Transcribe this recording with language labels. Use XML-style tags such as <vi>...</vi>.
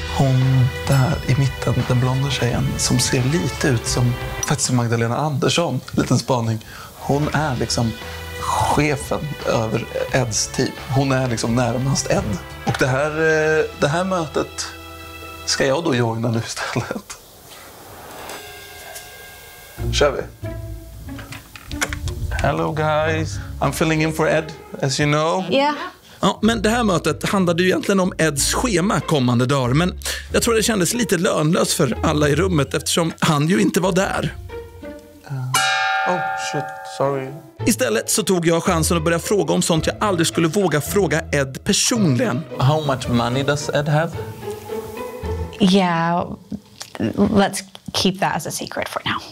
<sv>Hon där i mitten, den blonda tjejen som ser lite ut som faktiskt Magdalena Andersson, liten spaning. Hon är liksom chefen över Eds team. Hon är liksom närmast Ed. Och det här mötet ska jag då joina nu istället. Kör vi.</sv> <en>Hello guys, I'm filling in for Ed, as you know. Yeah.</en> <sv>Ja, men det här mötet handlade ju egentligen om Eds schema kommande dagar, men jag tror det kändes lite lönlöst för alla i rummet eftersom han ju inte var där.</sv> <en>Oh shit, sorry.</en> <sv>Istället så tog jag chansen att börja fråga om sånt jag aldrig skulle våga fråga Ed personligen.</sv> <en>How much money does Ed have? Yeah, let's keep that as a secret for now.</en>